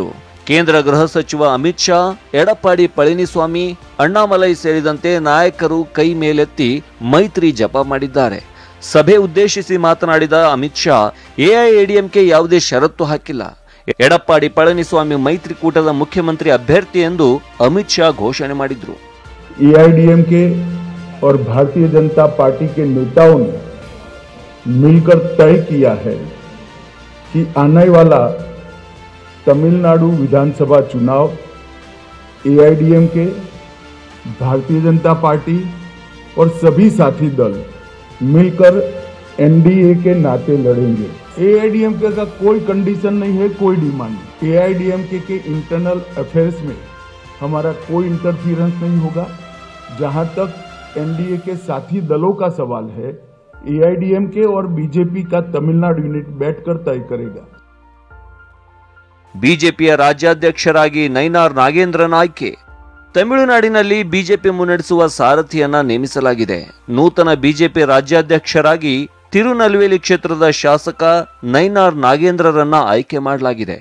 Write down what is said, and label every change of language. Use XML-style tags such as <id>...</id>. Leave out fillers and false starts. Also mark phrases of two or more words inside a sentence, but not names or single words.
<kn>ಕೇಂದ್ರ ಗೃಹ ಸಚಿವ ಅಮಿತ್ ಶಾ, ಎಡಪ್ಪಾಡಿ ಪಳನಿಸ್ವಾಮಿ, ಅಣ್ಣಾಮಲೈ ಸೇರಿದಂತೆ ನಾಯಕರು ಕೈ ಮೇಲೆತ್ತಿ ಮೈತ್ರಿ ಜಪ ಮಾಡಿದ್ದಾರೆ. ಸಭೆ ಉದ್ದೇಶಿಸಿ ಮಾತನಾಡಿದ ಅಮಿತ್ ಶಾ, ಎಐಎಡಿಎಂಕೆ ಯಾವುದೇ ಷರತ್ತು ಹಾಕಿಲ್ಲ. ಎಡಪ್ಪಾಡಿ ಪಳನಿಸ್ವಾಮಿ ಮೈತ್ರಿಕೂಟದ ಮುಖ್ಯಮಂತ್ರಿ ಅಭ್ಯರ್ಥಿ ಎಂದು ಅಮಿತ್ ಶಾ घोषणा ಮಾಡಿದ್ರು.</kn> <hi>एआईडीएमके और भारतीय जनता पार्टी के नेताओं ने मिलकर तय किया है कि आने वाला तमिलनाडु विधानसभा चुनाव एआईडीएमके, भारतीय जनता पार्टी और सभी साथी दल मिलकर एनडीए के नाते लड़ेंगे. एआईडीएमके का कोई कंडीशन नहीं है, कोई डिमांड नहीं. एआईडीएमके के</hi> <en>internal affairs</en> <hi>में हमारा कोई इंटरफियरेंस नहीं होगा. जहां तक एनडीए के साथी दलों का सवाल है, एआईडीएमके और बीजेपी का तमिलनाडु यूनिट बैठकर तय करेगा.</hi> <kn>ಬಿಜೆಪಿಯ ರಾಜ್ಯಾಧ್ಯಕ್ಷರಾಗಿ ನೈನಾರ್ ನಾಗೇಂದ್ರನ್ ಆಯ್ಕೆ. ತಮಿಳುನಾಡಿನಲ್ಲಿ ಬಿಜೆಪಿ ಮುನ್ನಡೆಸುವ ಸಾರಥಿಯನ್ನ ನೇಮಿಸಲಾಗಿದೆ. ನೂತನ ಬಿಜೆಪಿ ರಾಜ್ಯಾಧ್ಯಕ್ಷರಾಗಿ ತಿರುನಲ್ವೇಲಿ ಕ್ಷೇತ್ರದ ಶಾಸಕ ನೈನಾರ್ ನಾಗೇಂದ್ರರನ್ನ ಆಯ್ಕೆ ಮಾಡಲಾಗಿದೆ.</kn>